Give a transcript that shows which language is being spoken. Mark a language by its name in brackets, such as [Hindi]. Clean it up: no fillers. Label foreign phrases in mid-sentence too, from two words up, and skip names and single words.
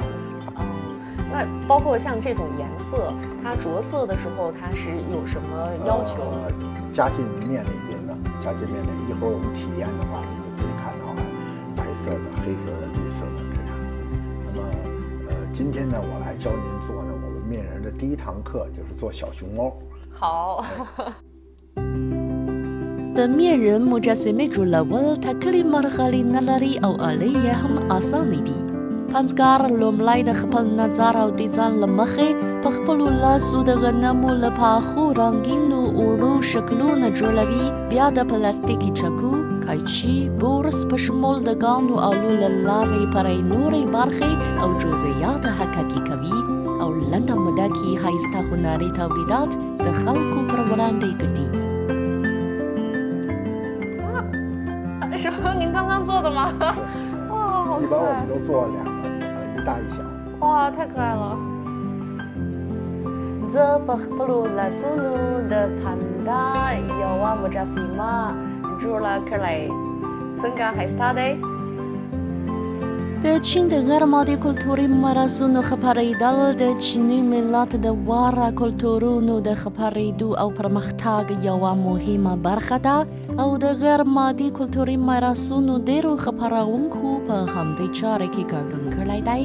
[Chinese] 那包括像这种颜色，它着色的时候，它是有什么要求？加进面里边的，加进面里。一会儿我们体验的话，你就可以看到白色的、黑色的、绿色的这样。那么，今天呢，我来教您做呢我们面人的第一堂课，就是做小熊猫。好。 [Pashto] د مینرن مجسمې جوړول ټاکلي مرحلې نه لري او آلې یې هم اسانې دي. پنځګر لومړی د خپل نظر او ډیزاین له مخې په خپلو لاسو د غنمو له پاخو رنګینو اوړو شکلونه جوړوي، بیا د پلاستیکي چکو، قیچي، بورس په شمول د ګاڼو آلو له لارې پرې نورې برخې او جزئیات حقیقي کوي او لنډه موده کې ښایسته هنري تولیدات د خلکو پر وړاندې ږدي. [Chinese] 什么？您刚刚做的吗？哇，好可一般我们爱！都做2个，一大一小。哇，太可爱了！ [Pashto] زه په خپلو لاسونو د پاندا یوه مجسمه جوړه کړې. څنګه ښایسته دی؟ د چین د غیر مادي کلتوري میراثونو خپرېدل د چیني ملت د واره کلتورونو د خپرېدو او پرمختګ یوه مهمه برخه ده او د غیر مادي کلتوري میراثونو ډېرو خپرونکو په همدې چارې کې ګډون کړی دی.